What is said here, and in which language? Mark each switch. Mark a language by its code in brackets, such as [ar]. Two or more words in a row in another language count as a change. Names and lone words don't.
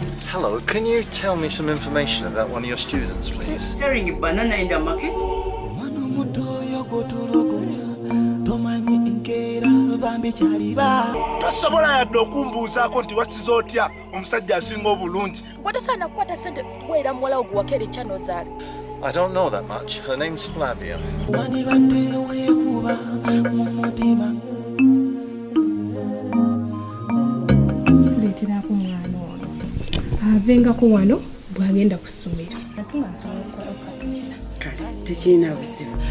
[en] Hello, can you tell me some information about one of your students, please? Selling banana in the market? [lg] Mwana muto oyo gotulugunya, tomanyi nkeera bambi kyaliba. Tosobola yadde okumbuuzaako nti wasize otya omusajja asinga obulungi. Gwe tosaana kukwata ssente kuweera muwala wo gwe wakeera enkya n'ozaala. [en] I don't know that much. Her name's Flavia. [lg] Wandibadde weekuba mu mutima. Tuleeteraako omwana ono. Avengako wano bw'agenda ku ssomero. Kale, tekirina buzibu.